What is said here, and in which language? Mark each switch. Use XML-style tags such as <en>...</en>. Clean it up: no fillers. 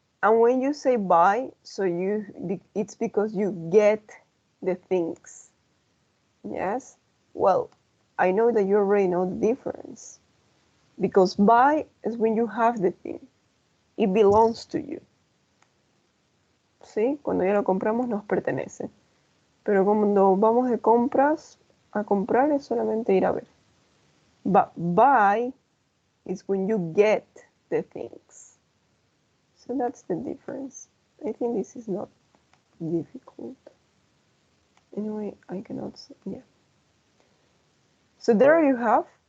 <en>And when you say buy, so it's because you get the things. Yes? Well, I know that you already know the difference. Because buy is when you have the thing. It belongs to you.</en> <es>¿Sí? Cuando ya lo compramos nos pertenece. Pero cuando vamos de compras a comprar es solamente ir a ver.</es> <en>But buy is when you get the things. So that's the difference. I think this is not difficult. Anyway, I cannot say, yeah. So there you have.</en>